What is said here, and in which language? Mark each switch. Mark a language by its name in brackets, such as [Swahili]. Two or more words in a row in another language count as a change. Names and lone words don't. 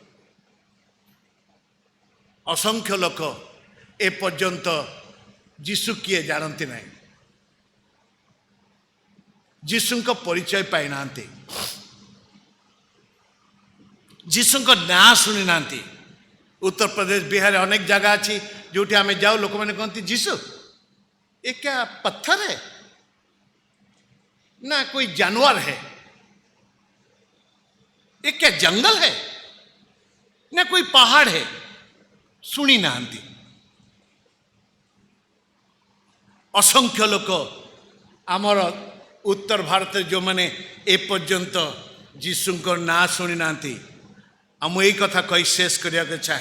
[Odia] ଅସଂଖ୍ୟ ଲୋକ ଏପର୍ଯ୍ୟନ୍ତ ଯୀଶୁ କିଏ ଜାଣନ୍ତି ନାହିଁ, ଯୀଶୁଙ୍କ ପରିଚୟ ପାଇନାହାନ୍ତି, ଯୀଶୁଙ୍କ ନାଁ ଶୁଣି ନାହାନ୍ତି। ଉତ୍ତରପ୍ରଦେଶ, ବିହାରରେ ଅନେକ ଜାଗା ଅଛି ଯେଉଁଠି ଆମେ ଯାଉ, ଲୋକମାନେ କହନ୍ତି ଯୀଶୁ [Hindi] ये क्या पत्थर है ना कोई जानवर है, ये क्या जंगल है ना कोई पहाड़ है, [Odia] ଶୁଣି ନାହାନ୍ତି। ଅସଂଖ୍ୟ ଲୋକ ଆମର ଉତ୍ତର ଭାରତରେ ଯେଉଁମାନେ ଏପର୍ଯ୍ୟନ୍ତ ଯୀଶୁଙ୍କ ନାଁ ଶୁଣି ନାହାନ୍ତି, ଆଉ ମୁଁ ଏଇ କଥା କହି ଶେଷ କରିବାକୁ ଚାହେଁ।